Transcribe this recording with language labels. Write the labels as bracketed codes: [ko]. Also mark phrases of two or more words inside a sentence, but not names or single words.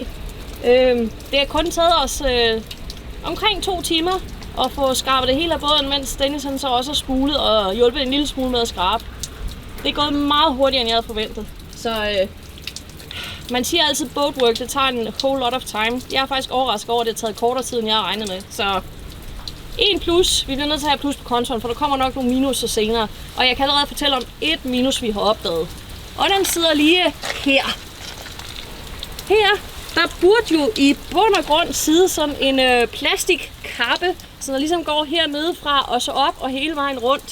[da] Det har kun taget os omkring 2 timer at få skrabet det hele af båden, mens Dennis så også har spulet og hjulpet en lille smule med at skrabe. Det er gået meget hurtigere, end jeg havde forventet. Så man siger altid boatwork, det tager en [en] whole lot of time. [da] Jeg er faktisk overrasket over, at det har taget kortere tid, end jeg har regnet med. Så 1 plus, vi bliver nødt til at have plus på kontoen, for der kommer nok nogle minuser senere. Og jeg kan allerede fortælle om 1 minus, vi har opdaget. Og den sidder lige her. Her, der burde jo i bund og grund sidde sådan en plastikkappe, så der ligesom går hernede fra og så op og hele vejen rundt.